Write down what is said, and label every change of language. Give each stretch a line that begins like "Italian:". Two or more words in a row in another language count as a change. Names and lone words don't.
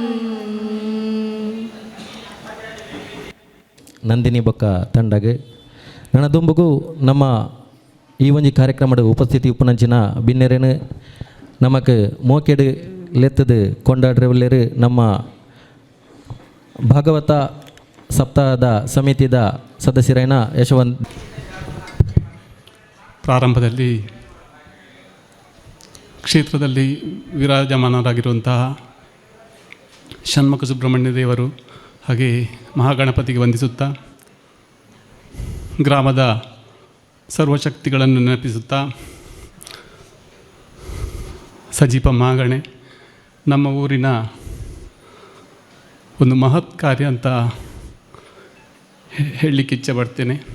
Tulu: ನಂದಿನಿ ಬೊಕ್ಕ ತಂಡಗೆ ನನ್ನ ದುಂಬುಗು ನಮ್ಮ ಈ ಒಂಜಿ ಕಾರ್ಯಕ್ರಮದ ಉಪಸ್ಥಿತಿ ಉಪ್ಪುನಂಚಿನ ಬಿನ್ನೆರೇನು ನಮಕ್ ಮೋಕೆಡು ಲೆತ್ತದು ಕೊಂಡಾಡ್ರೆವಲ್ಲೇರು ನಮ್ಮ ಭಾಗವತ ಸಪ್ತಾಹದ ಸಮಿತಿದ ಸದಸ್ಯರೈನ ಯಶವಂತ್.
Kannada: ಪ್ರಾರಂಭದಲ್ಲಿ ಕ್ಷೇತ್ರದಲ್ಲಿ ವಿರಾಜಮಾನರಾಗಿರುವಂತಹ ಷಣ್ಮುಖ ಸುಬ್ರಹ್ಮಣ್ಯ ದೇವರು ಹಾಗೆ ಮಹಾಗಣಪತಿಗೆ ವಂದಿಸುತ್ತಾ ಗ್ರಾಮದ ಸರ್ವಶಕ್ತಿಗಳನ್ನು ನೆನಪಿಸುತ್ತಾ ಸಜೀಪ ಮಹಾಗಣೆ ನಮ್ಮ ಊರಿನ ಒಂದು ಮಹತ್ ಕಾರ್ಯ ಅಂತ ಹೇಳಲಿಕ್ಕೆ ಇಚ್ಛೆ ಪಡ್ತೇನೆ.